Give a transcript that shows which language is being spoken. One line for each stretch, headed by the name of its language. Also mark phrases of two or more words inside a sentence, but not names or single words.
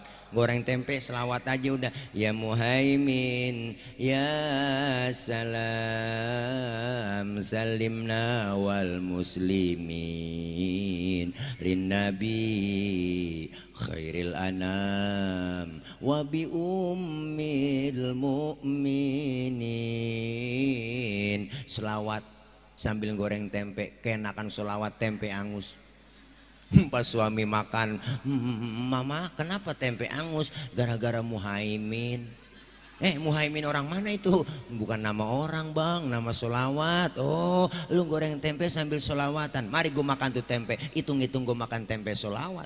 Indonesian: Goreng tempe selawat aja udah,
Arabic: يا مهيمن يا سلام سلمنا والمسلمين للنبي خير الأنام وبأم المؤمنين.
Indonesian: Selawat sambil goreng tempe, keenakan selawat tempe angus. Pas suami makan, mama kenapa tempe angus? Gara-gara Muhaimin. Muhaimin orang mana itu? Bukan nama orang bang, nama solawat. Oh, lu goreng tempe sambil solawatan. Mari gue makan tuh tempe, hitung-hitung gue makan tempe solawat.